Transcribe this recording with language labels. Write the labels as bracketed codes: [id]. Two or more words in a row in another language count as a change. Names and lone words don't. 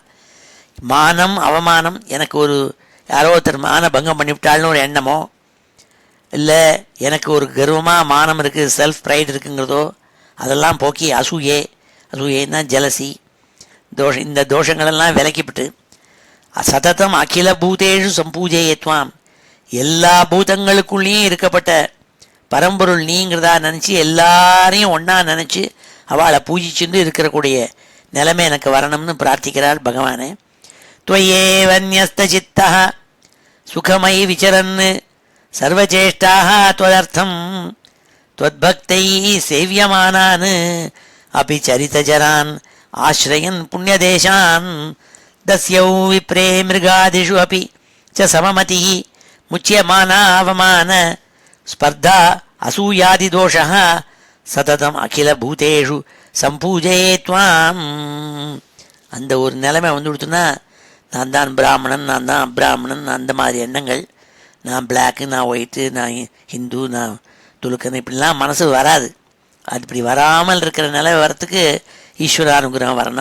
[ta] மானம் அவமானம், எனக்கு ஒரு யாரோ ஒருத்தர் மான பங்கம் பண்ணிவிட்டாள்னு ஒரு எண்ணமோ, இல்லை எனக்கு ஒரு கர்வமாக மானம் இருக்குது, [en] self pride [ta] இருக்குங்கிறதோ, அதெல்லாம் போக்கி அசூயேன்னா ஜலசி தோஷம், இந்த தோஷங்களெல்லாம் விலக்கிவிட்டு [sa] सततम् अखिल भूतेषु सम्पूजयत्वाम्, [ta] எல்லா பூதங்களுக்குள்ளேயும் இருக்கப்பட்ட பரம்பொருள் நீங்கிறதா நினச்சி எல்லாரையும் ஒன்றா நினச்சி அவளை பூஜிச்சுட்டு இருக்கிறக்கூடிய நிலைமை எனக்கு வரணும்னு பிரார்த்திக்கிறாள் பகவானே. [sa] त्वय्येव न्यस्तचित्तः सुखमयि विचरन् सर्वचेष्टाः त्वदर्थं त्वद्भक्तैः सेव्यमानान् अपि चरितचरान् आश्रयन् पुण्यदेशान्. दस्यौ विप्रे मृगादिषु अपि च सममतिः मुच्यमानावमान स्पर्धा असूयादिदोषः सततम् अखिलभूतेषु सम्पूजये त्वाम्. [ta] அந்த ஒரு நிலைமை வந்து கொடுத்தோன்னா நான் தான் பிராமணன், நான் தான் அப்ராமணன், அந்த மாதிரி எண்ணங்கள், நான் பிளாக்கு, நான் ஒயிட்டு, நான் ஹிந்து, நான் துலுக்கன், இப்படிலாம் மனசு வராது. அது இப்படி வராமல் இருக்கிற நிலை வரத்துக்கு ஈஸ்வர அனுகிரகம் வரணும்.